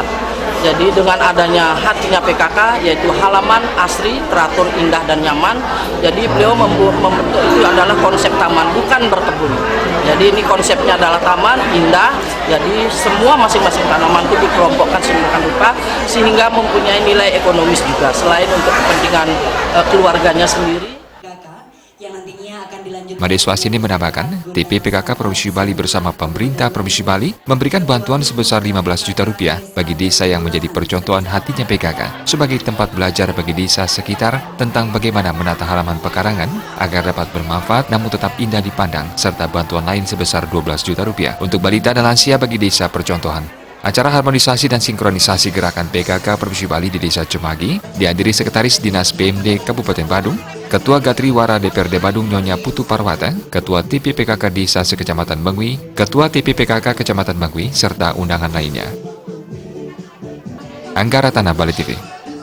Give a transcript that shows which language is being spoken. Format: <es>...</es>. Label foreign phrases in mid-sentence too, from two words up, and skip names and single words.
<id>Jadi dengan adanya hatinya PKK, yaitu halaman asri, teratur, indah dan nyaman, jadi beliau membentuk itu adalah konsep taman, bukan berkebun. Jadi ini konsepnya adalah taman, indah, jadi semua masing-masing tanaman itu dikelompokkan sedemikian rupa sehingga mempunyai nilai ekonomis juga, selain untuk kepentingan keluarganya sendiri. Made Swastini menambahkan, TP PKK Provinsi Bali bersama pemerintah Provinsi Bali memberikan bantuan sebesar 15 juta rupiah bagi desa yang menjadi percontohan hatinya PKK sebagai tempat belajar bagi desa sekitar tentang bagaimana menata halaman pekarangan agar dapat bermanfaat namun tetap indah dipandang, serta bantuan lain sebesar 12 juta rupiah untuk balita dan lansia bagi desa percontohan. Acara harmonisasi dan sinkronisasi gerakan PKK Provinsi Bali di Desa Cemagi dihadiri Sekretaris Dinas PMD Kabupaten Badung, Ketua Gatriwara DPRD Badung Nyonya Putu Parwata, Ketua TP PKK Desa Sekecamatan Mengui, Ketua TP PKK Kecamatan Mengui, serta undangan lainnya. Anggara Tanah, Bali TV.</id>